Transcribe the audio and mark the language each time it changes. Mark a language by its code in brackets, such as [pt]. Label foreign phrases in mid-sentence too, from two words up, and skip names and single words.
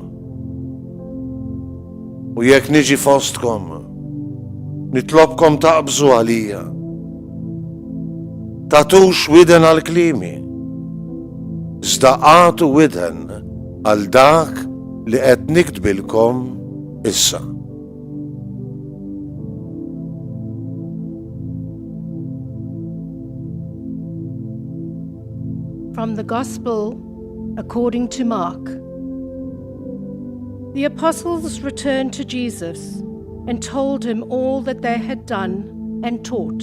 [mt] U jekk niġi fostkom, nitlobkom taqbżu għalija. Tatux widen għal klimi iżda għatu widhen għal dak li qed nikdbilkom issa. [en] From the Gospel according to Mark. The apostles returned to Jesus and told him all that they had done and taught.